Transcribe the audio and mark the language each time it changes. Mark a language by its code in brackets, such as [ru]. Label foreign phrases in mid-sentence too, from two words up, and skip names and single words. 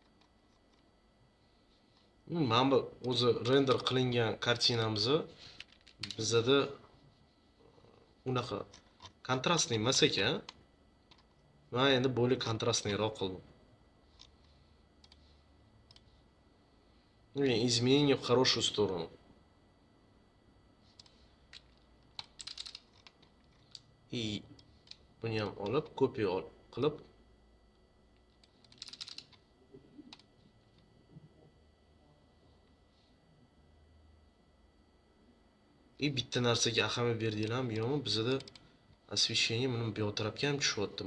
[uz] Mana bu o'zi render qilingan kartinamizni bizada unaqa kontrastniy emas ekan. Men endi bo'lib kontrastniyroq qildim. [ru] Изменения в хорошую сторону. [uz] И buni ham olib, kopiya qilib bitta narsaga ahamiyat berdinglarmi yo'qmi? Bizada освещение buni bu yoq tarafga ham tushyapti.